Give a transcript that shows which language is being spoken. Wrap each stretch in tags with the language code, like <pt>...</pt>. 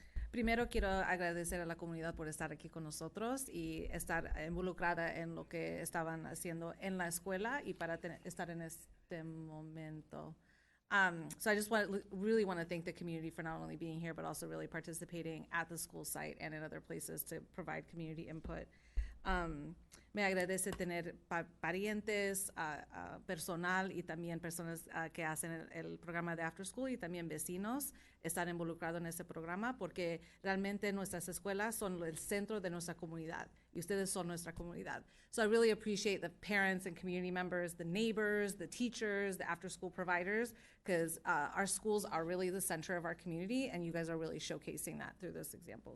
<es>Primero quiero agradecer a la comunidad por estar aquí con nosotros y estar involucrada en lo que estaban haciendo en la escuela y para estar en este momento.</es> <en>So I just really want to thank the community for not only being here, but also really participating at the school site and in other places to provide community input.</en> <es>Me agradece tener parientes, personal y también personas que hacen el programa de After School y también vecinos estar involucrados en ese programa porque realmente nuestras escuelas son el centro de nuestra comunidad y ustedes son nuestra comunidad.</es> <en>So I really appreciate the parents and community members, the neighbors, the teachers, the after school providers, because our schools are really the center of our community and you guys are really showcasing that through this example.</en>